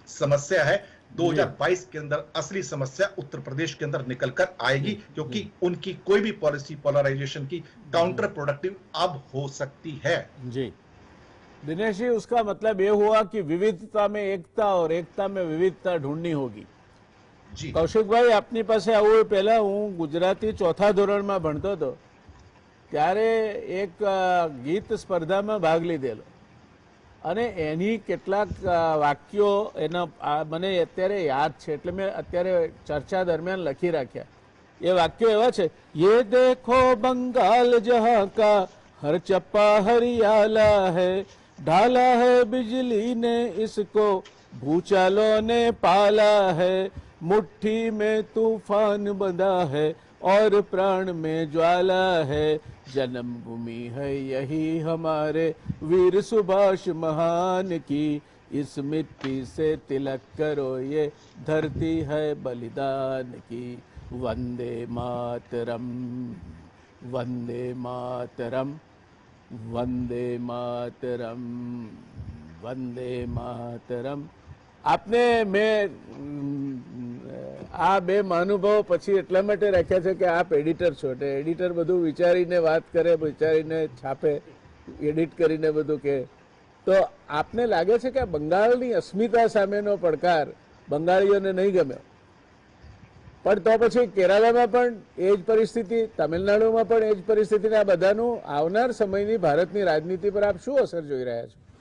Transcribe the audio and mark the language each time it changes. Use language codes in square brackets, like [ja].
[hi] समस्या है 2022 के अंदर, असली समस्या उत्तर प्रदेश के अंदर निकल कर आएगी, क्योंकि उनकी कोई भी पॉलिसी पोलराइजेशन की काउंटर प्रोडक्टिव अब हो सकती है। जी दिनेश जी, उसका मतलब ये हुआ कि विविधता में एकता और एकता में विविधता ढूंढनी होगी। [gu] કૌશિકભાઈ, આપની પાસે આવું પહેલા હું ગુજરાતી ચોથા ધોરણમાં ભણતો હતો ત્યારે એક ગીત સ્પર્ધામાં ભાગ લીધેલો અને એની કેટલાક વાક્યો એના મને અત્યારે યાદ છે, એટલે મેં અત્યારે ચર્ચા દરમિયાન લખી રાખ્યા। એ વાક્યો એવા છે, [hi] ये देखो बंगाल जहाँ का हर चप्पा हरियाला है, ढाला है बिजली ने इसको, भूचालों ने पाला है, मुट्ठी में तूफान बंधा है और प्राण में ज्वाला है, जन्मभूमि है यही हमारे वीर सुभाष महान की, इस मिट्टी से तिलक करो ये धरती है बलिदान की, वंदे मातरम वंदे मातरम वंदे मातरम वंदे मातरम। [gu] आपने मैं आ बे महानुभाव पछी એટલા માટે રાખ્યા છે કે આપ એડિટર છો, એટલે એડિટર બધું વિચારીને વાત કરે, વિચારીને છાપે, એડિટ કરીને બધું કે, તો આપને લાગે છે કે બંગાળની અસ્મિતા સામેનો પડકાર બંગાળીઓને નહીં ગમ્યો, પણ તો પછી કેરાલામાં પણ એ જ પરિસ્થિતિ, તમિલનાડુમાં પણ એ જ પરિસ્થિતિને આ બધાનું આવનાર સમયની ભારતની રાજનીતિ પર આપ શું અસર જોઈ રહ્યા છો?